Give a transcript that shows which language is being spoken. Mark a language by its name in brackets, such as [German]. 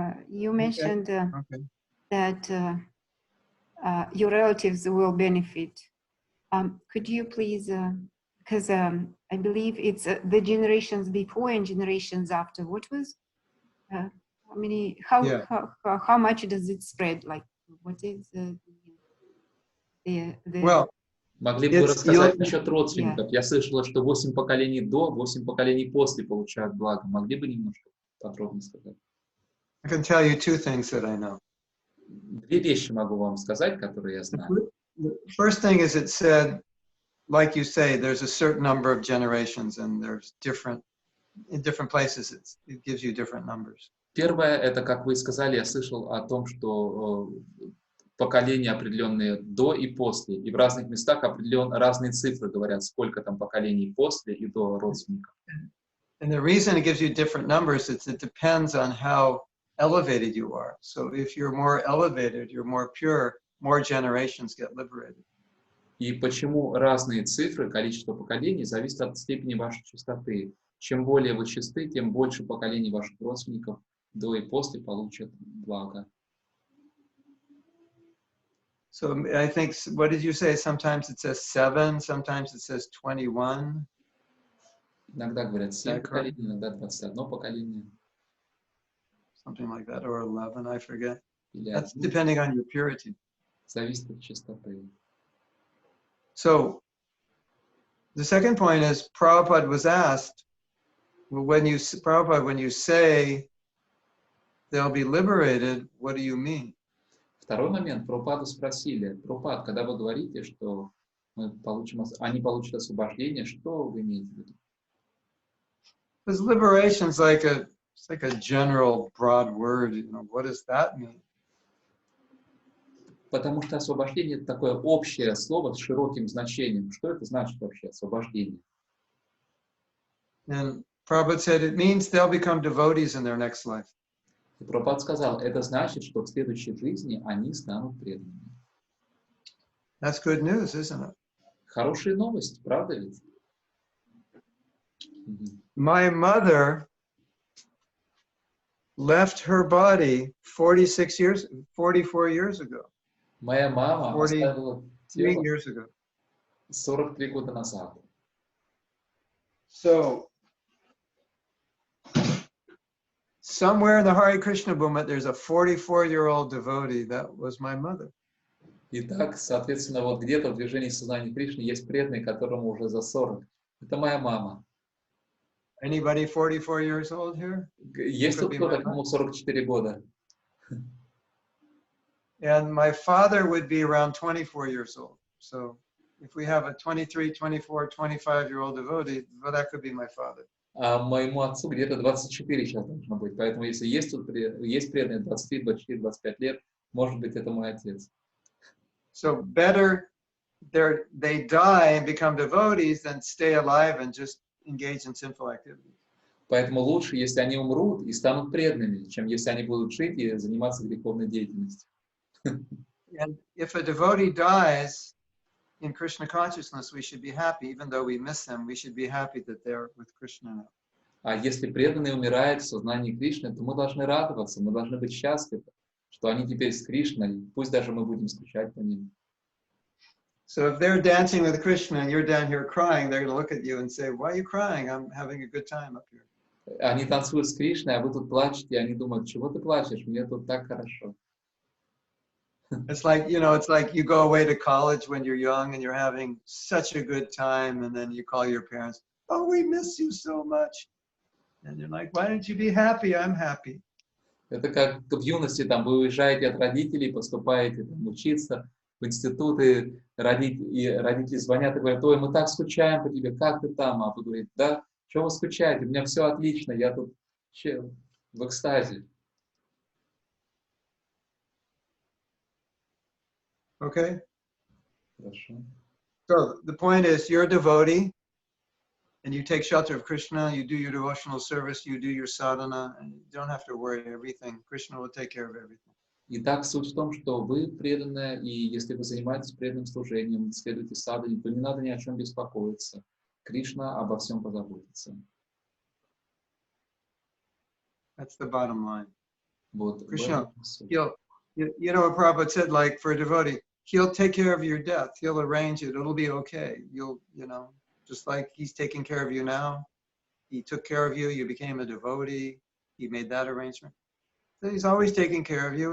[English] You mentioned that your relatives will benefit. Could you please, because I believe it's the generations before and generations after. What was, how many, how much does it spread? Like, what is the Well, [Russian] могли бы рассказать насчет родственников? Я слышала, что 8 поколений до, 8 поколений после получают благо. Могли бы немножко подробно сказать? [English] I can tell you two things that I know. [Russian] Две вещи могу вам сказать, которые я знаю. [English] The first thing is it said, like you say, there's a certain number of generations and there's in different places it gives you different numbers. [Russian] Первое, это, как вы сказали, я слышал о том, что поколения определенные до и после. И в разных местах разные цифры говорят, сколько там поколений после и до родственников. [English] And the reason it gives you different numbers is it depends on how elevated you are. So if you're more elevated, you're more pure, more generations get liberated. [Russian] И почему разные цифры, количество поколений, зависит от степени вашей чистоты. Чем более вы чисты, тем больше поколений ваших родственников до и после получат благо. [English] So I think, what did you say? Sometimes it says 7, sometimes it says 21. [Russian] Иногда говорят 7 поколений, иногда 21 поколение. [English] Something like that, or 11, I forget. [Russian] Или [English] That's depending on your purity. [Russian] Зависит от чистоты. [English] So the second point is, Prabhupada was asked, when you say they'll be liberated, what do you mean? [Russian] Второй момент. Прабхупаду спросили: Прабхупад, когда вы говорите, что они получат освобождение, что вы имеете в виду? [English] Because liberation is like a general, broad word. You know, what does that mean? [Russian] Потому что освобождение — это такое общее слово с широким значением. Что это значит вообще, освобождение? [English] And Prabhupada said it means they'll become devotees in their next life. [Russian] И Прабхупад сказал, это значит, что в следующей жизни они станут преданными. [English] That's good news, isn't it? [Russian] Хорошая новость, правда ведь? [English] My mother left her body 44 years ago. [Russian] Моя мама оставила тело [English] years ago. [Russian] 43 года назад. [English] So, somewhere in the Hare Krishna movement, there's a 44-year-old devotee. That was my mother. [Russian] Итак, соответственно, вот где-то в движении сознания Кришны есть преданный, которому уже за 40. Это моя мама. [English] Anybody 44 years old here? [Russian] Есть тут кто-то, кому 44 года? [English] And my father would be around 24 years old. So if we have a 23, 24, 25-year-old devotee, well, that could be my father. [Russian] А моему отцу где-то 24 сейчас должно быть. Поэтому если есть тут есть преданные 23, 24, 25 лет, может быть, это мой отец. [English] So better they die and become devotees than stay alive and just engage in sinful activities. [Russian] Поэтому лучше, если они умрут и станут преданными, чем если они будут жить и заниматься греховной деятельностью. [English] And if a devotee dies in Krishna consciousness, we should be happy, even though we miss them. We should be happy that they're with Krishna now. [Russian] А если преданный умирает в сознании Кришны, то мы должны радоваться, мы должны быть счастливы, что они теперь с Кришной, пусть даже мы будем скучать по ним. [English] So if they're dancing with Krishna and you're down here crying, they're going to look at you and say, "Why are you crying? I'm having a good time up here." [Russian] Они танцуют с Кришной, а вы тут плачете, и они думают, чего ты плачешь, мне тут так хорошо. [English] It's like, you know, it's like you go away to college when you're young and you're having such a good time, and then you call your parents, "Oh, we miss you so much." And you're like, "Why don't you be happy? I'm happy." [Russian] Это как в юности, там, вы уезжаете от родителей, поступаете там, учиться в институты, родители звонят и говорят: ой, мы так скучаем по тебе, как ты там? А вы говорите: да, что вы скучаете, у меня все отлично, я тут в экстазе. [English] Okay? [Russian] Хорошо. [English] So the point is, you're a devotee, and you take shelter of Krishna, you do your devotional service, you do your sadhana, and you don't have to worry everything. Krishna will take care of everything. [Russian] Итак, суть в том, что вы преданные, и если вы занимаетесь преданным служением, следуете садхане, то не надо ни о чем беспокоиться. Кришна обо всем позаботится. [English] That's the bottom line. [Russian] Вот. [English] Krishna, you know what Prabhupada said, like for a devotee, he'll take care of your death. He'll arrange it. It'll be okay. You know, just like he's taking care of you now. He took care of you. You became a devotee. He made that arrangement. So he's always taking care of you.